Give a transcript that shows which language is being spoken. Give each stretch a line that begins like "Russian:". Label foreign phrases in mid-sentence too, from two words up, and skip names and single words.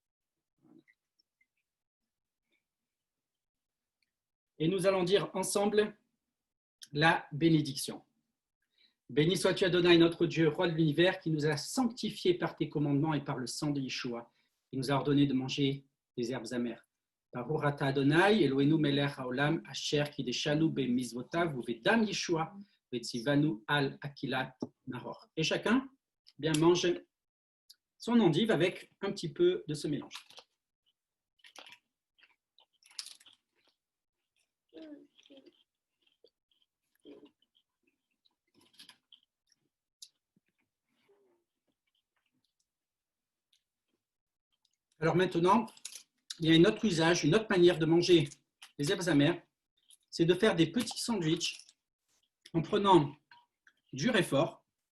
French: Et nous allons dire ensemble la bénédiction. Béni sois-tu Adonai, notre Dieu, roi de l'univers, qui nous a sanctifiés par tes commandements et par le sang de Yeshua, qui nous a ordonné de manger des herbes amères.
Hebrew: ברוך אתה אדוני, אלוהינו מלך העולם, אשר קדשנו במצוותיו ובדם ישוע, וצוונו על אכילת מרור.
French: Et chacun bien mange son endive avec un petit peu de ce mélange. Alors maintenant, il y a un autre usage, une autre manière de manger les herbes amères, c'est de faire des petits sandwichs en prenant du réfort.